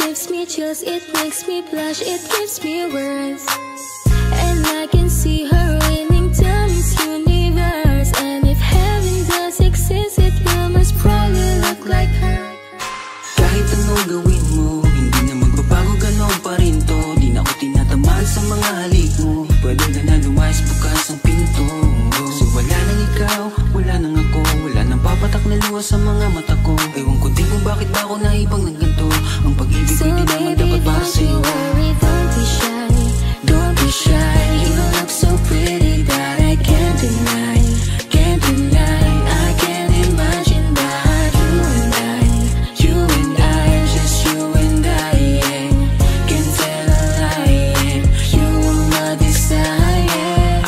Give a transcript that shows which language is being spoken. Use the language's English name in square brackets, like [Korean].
[English] me chills, it makes me blush, it gives me words. And I can see her winning to Miss Universe. And if heaven does exist, it will most probably look like her. [Filipino] Kahit anong gawin mo, hindi na magbabago, ganon pa rin to. Di na ako tinatamaan sa mga halik mo. Pwede ka na lumayas, bukas ang pinto. Kasi wala nang ikaw, wala nang ako, wala nang papatak na luha sa mga mata ko. Ewan ko din kung bakit ba ako naibang ng ganito. Ang pag-ibig ko di naman dapat para sa'yo. [English] Don't be shy, don't be shy. You look so pretty that I can't deny, can't deny. I can't imagine that you and I, just you and I, yeah. Can't tell a lie, yeah. You are my desire.